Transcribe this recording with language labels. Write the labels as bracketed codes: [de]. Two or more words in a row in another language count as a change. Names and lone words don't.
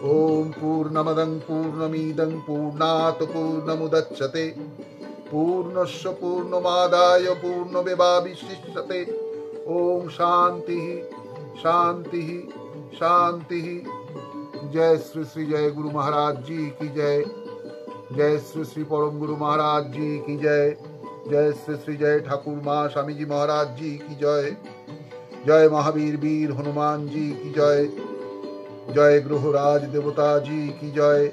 [sa] ओम पूर्णमदं पूर्णमिदं पूर्णात् पूर्णमुदच्यते पूर्णस्य पूर्णमादाय पूर्णमेवावशिष्यते। ओम शांति शांति शांति। [hi] जय श्री श्री जय गुरु महाराज जी की जय। जय श्री श्री परम गुरु महाराज जी की जय। जय श्री श्री जय ठाकुर माँ स्वामी जी महाराज जी की जय। जय महावीर वीर हनुमान जी की जय। जय ग्रहराज देवता जी की जय।